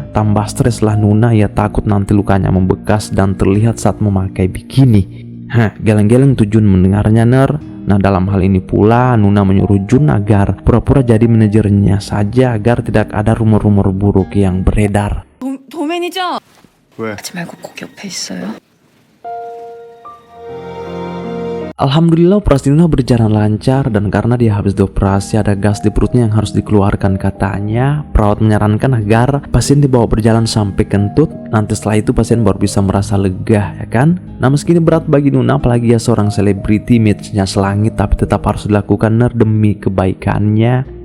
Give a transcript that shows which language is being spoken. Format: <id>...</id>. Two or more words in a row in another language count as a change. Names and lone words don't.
<id>Tambah stres lah Nuna, ia takut nanti lukanya membekas dan terlihat saat memakai bikini. Geleng-geleng tuh Jun mendengarnya Ner. Nah, dalam hal ini pula Nuna menyuruh Jun agar pura-pura jadi manajernya saja agar tidak ada rumor-rumor buruk yang beredar.</id> <ko>도맨이죠? 왜? 하지 말고 꼭 옆에 있어요.</ko> <id>Alhamdulillah operasi Nuna berjalan lancar, dan karena dia habis dioperasi ada gas di perutnya yang harus dikeluarkan katanya. Perawat menyarankan agar pasien dibawa berjalan sampai kentut. Nanti setelah itu pasien baru bisa merasa lega, ya kan? Nah, meski ini berat bagi Nuna, apalagi ya seorang selebriti, image-nya selangit, tapi tetap harus dilakukan demi kebaikannya.</id>